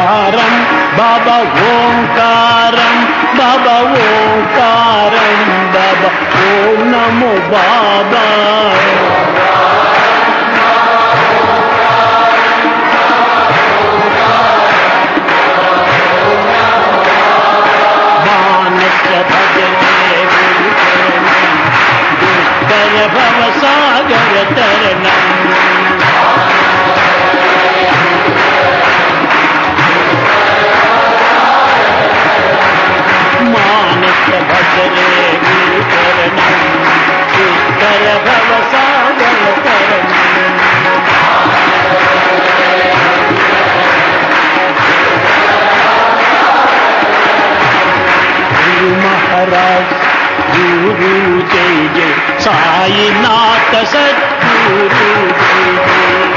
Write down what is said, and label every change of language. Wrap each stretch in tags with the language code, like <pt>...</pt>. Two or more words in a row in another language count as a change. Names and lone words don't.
<sa>Baba Omkaram, Baba Omkaram, Baba బాబా ఓం నమో బాబా మానస భజనే గురుచరణం దుస్తర భవ సాగర తరణం మానస భజనే గురుచరణం దుస్తర భవ సాగర తరణం</sa> <hi>गुरु महाराज गुरु जय जय साईनाथ सद्गुरु जय जय</hi>